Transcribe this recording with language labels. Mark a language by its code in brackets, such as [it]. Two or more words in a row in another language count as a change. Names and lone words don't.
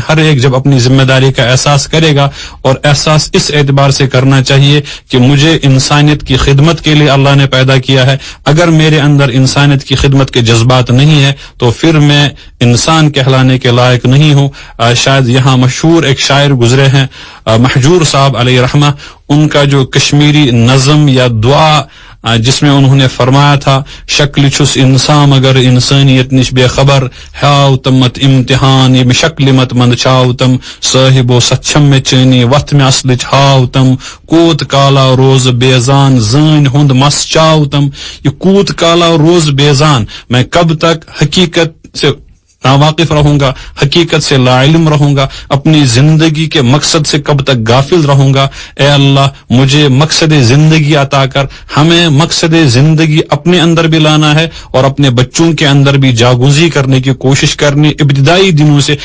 [hi] हर एक जब अपनी जिम्मेदारी का एहसास करेगा, और एहसास इस एतबार से करना चाहिए कि मुझे इंसानियत की खिदमत के लिए अल्लाह ने पैदा किया है, अगर मेरे अंदर इंसानियत की खिदमत के जज्बात नहीं है तो फिर मैं इंसान कहलाने के लायक नहीं हूँ। शायद यहाँ मशहूर एक शायर गुजरे हैं, महजूर साहब अलैहि रहमा, उनका जो कश्मीरी नज़म या दुआ जिसमें उन्होंने फरमाया था, [ks] शक्ल छुस इंसान मगर इंसानियत निश बेखबर, हाउ तमत इम्तिहान ये शक्ल मत मंद छाव तम, साहिबो सच्छम में चैनी वक्त में असलिच हाव तम, कूत काला रोज बेजान जान हुंद मस चाव तम। [hi] ये [ks] कूत काला रोज बेजान, [hi] मैं कब तक हकीकत से नावाकिफ रहूंगा, हकीकत से लाइल्म रहूंगा, अपनी जिंदगी के मकसद से कब तक गाफिल रहूंगा। ए अल्लाह, मुझे मकसद जिंदगी अता कर। हमें मकसद जिंदगी अपने अंदर भी लाना है और अपने बच्चों के अंदर भी जागूजी करने की कोशिश करनी इब्तिदाई दिनों से।